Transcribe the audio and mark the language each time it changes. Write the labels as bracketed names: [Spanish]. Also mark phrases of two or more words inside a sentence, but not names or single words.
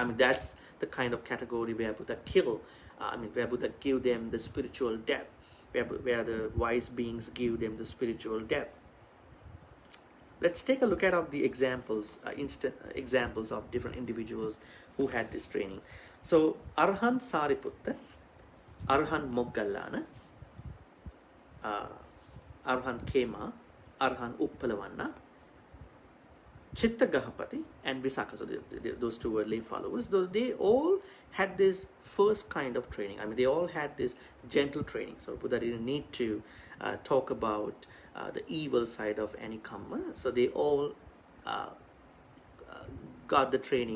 [English] That's the kind of category where Buddha where Buddha give them the spiritual depth, where the wise beings give them the spiritual depth. Let's take a look at the examples, instant examples of different individuals who had this training. So Arhant Sariputta, Arhant Moggallana, Arhant Kema, Arhan Uppalavanna, Chitta Gahapati, and Visakha. So those two were lay followers. They all had this first kind of training. I mean, they all had this gentle training. So Buddha didn't need to talk about the evil side of any karma. So they all got the training.